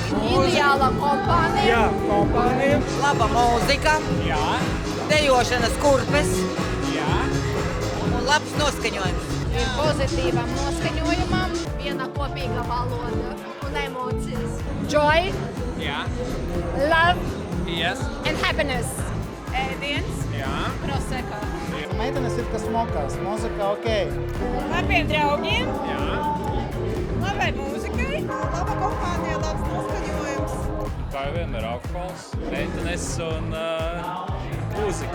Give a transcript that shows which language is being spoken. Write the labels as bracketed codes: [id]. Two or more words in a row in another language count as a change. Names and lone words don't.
[lv] Ideāla kompānija. Jā, kompānija. Laba mūzika, Jā, dejošanas kurpes jā. un labs noskaņojums. Ir pozitīvam noskaņojumam. Viena kopīga valoda un emocijas. [en] Joy [lv] Jā, [en] love yes, and happiness. [lv] Ēdiens. jā. Prosecco. Meitenes ir, kas mokās. Mūzika ok. Labiem draugiem. Jā. Labai mūzikai. Laba kompānija, labs noskaņojums. Kā jau vienmēr alkohols, meitenes un mūzika.